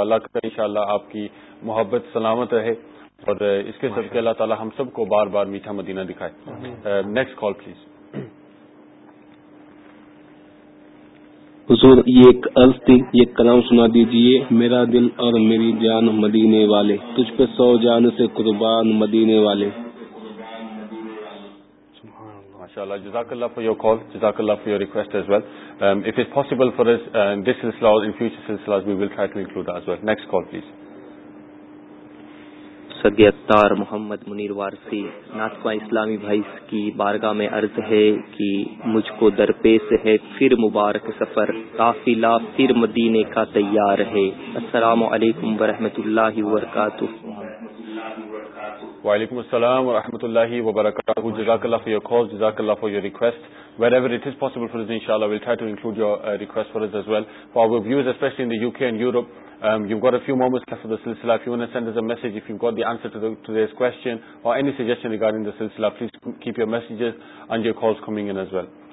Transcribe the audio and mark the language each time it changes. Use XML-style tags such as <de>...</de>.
<ur>اللہ کرے انشاءاللہ آپ کی محبت سلامت رہے اور اس کے صدقے اللہ تعالی ہم سب کو بار بار میٹھا مدینہ دکھائے.</ur> <en>Next call please.</en> <ur>حضور یہ ایک عرض تھی، یہ کلام سنا دیجئے، میرا دل اور میری جان مدینے والے، تجھ پہ 100 جان سے قربان مدینے والے.</ur> <en>Inshallah, JazakAllah for your call, JazakAllah for your request as well. If it's possible for us, this silsilah, in future silsilahs, we will try to include that as well. Next call, please.</en> <ur>سگی اختار محمد منیر وارسی. ناطقہ اسلامی بھائی کی بارگاہ میں عرض ہے کہ مجھ کو درپیش ہے پھر مبارک سفر، قافلہ پھر مدینے کا تیار ہے. السلام علیکم ورحمۃ اللہ وبرکاتہ. وعلیکم السلام ورحمۃ اللہ وبرکاتہ.</ur> <en>جزاک اللہ for your call, جزاک اللہ for your request. Wherever it is possible for us, ان شاء اللہ will try to include your request for us as well. For our views especially in the U K and Europe. You've got a few moments left for the silsila. If you want to send us a message, if you've got the answer to today's question or any suggestion regarding the silsila, please keep your messages and your calls coming in as well.</en>